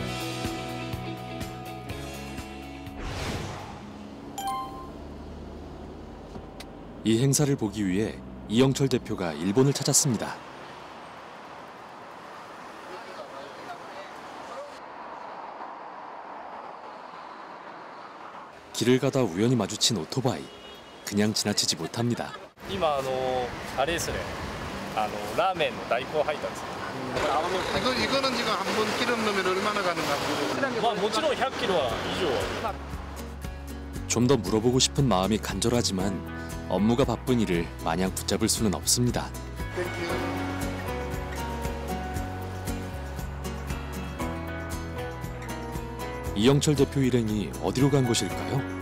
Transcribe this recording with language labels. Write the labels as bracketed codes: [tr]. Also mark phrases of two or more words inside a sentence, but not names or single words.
[ko] 이 행사를 보기 위해 이영철 대표가 일본을 찾았습니다. 길을 가다 우연히 마주친 오토바이. 그냥 지나치지 못합니다. [ja] 今あれですね。ラーメンの代行配達。 [ko] 이거는 지금 한 번 기름 넣으면 얼마나 가는가? [ja] もちろん100キロは以上は。 [ko] 좀 더 물어보고 싶은 마음이 간절하지만 업무가 바쁜 일을 마냥 붙잡을 수는 없습니다. 이영철 대표 일행이 어디로 간 곳일까요?